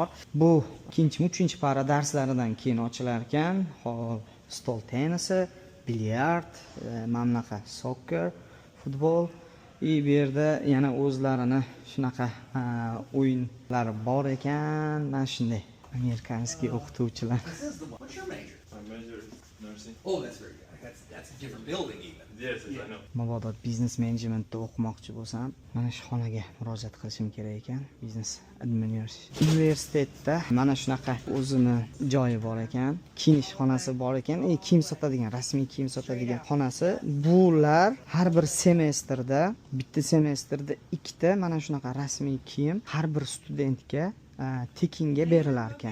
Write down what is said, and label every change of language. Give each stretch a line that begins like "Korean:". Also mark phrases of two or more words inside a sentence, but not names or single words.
Uzbek: Bu ikkinchi, uchinchi para darslaridan keyin ochilar ekan. Hol stol tennisi, bilyard, mana bunaqa soccer, futbol. Bu yerda yana o'zlarini shunaqa o'yinlari bor ekan. Mana shunday amerikanskiy o'qituvchilar.
English: What's your major? My major is nursing. Oh, that's very good. That's a different building even. Yes, I know.
Uzbek: Mabodo biznes menejmentda o'qimoqchi bo'lsam, mana shu xonaga murojaat qilishim kerak ekan.
English: Business Administration.
Uzbek: Universitetda mana shunaqa o'zini joyi bor ekan, kiyinish xonasi bor ekan, kiyim sotadigan, rasmiy kiyim sotadigan xonasi. Bular har bir semestrda, bitta semestrda ikkita mana shunaqa rasmiy kiyim har bir studentga tekinga berilar ekan.